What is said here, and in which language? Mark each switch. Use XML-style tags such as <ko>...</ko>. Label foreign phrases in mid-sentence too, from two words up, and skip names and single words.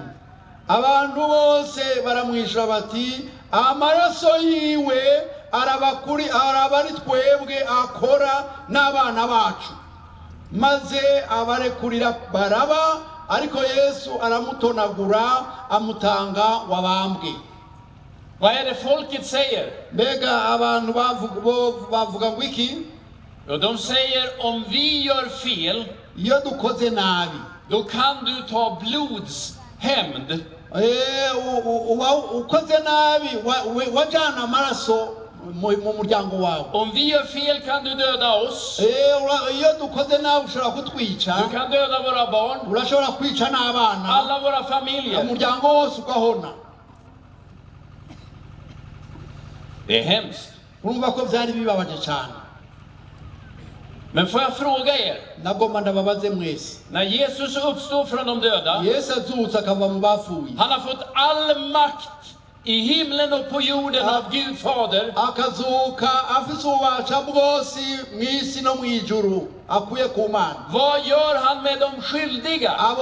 <rn>Abantu bose baramwishura bati, amaraso yiwe arabari twebwe akora n'abana bacu. Maze abarekurira Baraba, ariko Yesu aramutonagura amutanga wabambwe.</rn> <sv>Vad är det folket säger?</sv> <rn>Mbega abantu bavuga ngo iki?</rn> <sv>De säger, om vi gör fel,</sv> <rn>iyo dukoze nabi,</rn> <sv>då kan du ta blodshämnd.</sv> <rn>Ukoze nabi wajana amaraso mu muryango wawe.</rn> <sv>Om vi gör fel kan du döda oss.</sv> <rw>Iyo dukoze nabi ushobora kutwica.</rw> <sv>Du kan döda våra barn.</sv> <rn>Urashobora kwica n'abana.</rn> <sv>Alla våra familjer.</sv> <rn>Umuryango wose ugahona.</rn> <sv>Det är hemskt.</sv> <rw>Urumva ko byari bibabaje cyane.</rw> <sv>Men får jag fråga er? När Jesus uppstår från de döda, han har fått all makt i himlen och på jorden av Gud Fader. Vad gör han med de skyldiga?</sv>